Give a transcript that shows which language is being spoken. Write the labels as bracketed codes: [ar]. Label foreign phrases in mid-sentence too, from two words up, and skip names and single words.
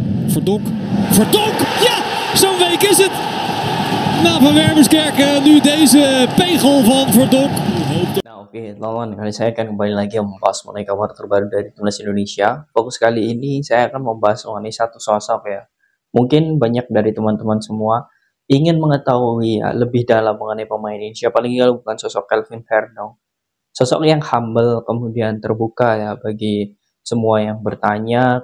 [nl] Verdonk. Verdonk! Ja, zo'n week is het. Na Van Wermerskerk nu deze pegel van Verdonk. [id] Nah oke, teman-teman, kali saya akan kembali lagi membahas mengenai kabar terbaru dari Timnas Indonesia. Fokus kali ini saya akan membahas mengenai satu sosok ya. Mungkin banyak dari teman-teman semua ingin mengetahui ya, lebih dalam mengenai pemain ini. Siapa lagi kalau bukan sosok Kelvin Verdonk. Sosok yang humble, kemudian terbuka ya bagi semua yang bertanya.